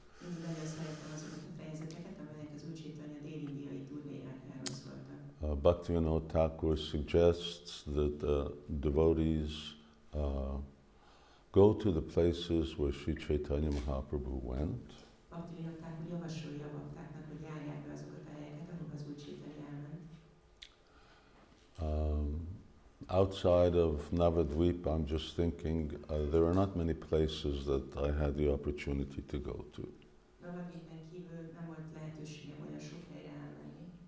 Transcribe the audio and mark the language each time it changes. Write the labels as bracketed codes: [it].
[hu] Mindig nagyon szerettem azokat a fejezeteket, amelyek az Úr Caitanya dél-indiai turnéjáról szóltak. [en] Bhaktivinoda Thakur suggests that devotees go to the places where Sri Chaitanya Mahaprabhu went. [hu] Bhaktivinoda Thakur javasolja a baktáknak, hogy járják be azokat a helyeket, ahol az Úr Caitanya elment. [en] Outside of Navadvip, I'm just thinking there are not many places that I had the opportunity to go to. [hu] Navadvipen kívül nem volt lehetőségem olyan sok helyre elmenni.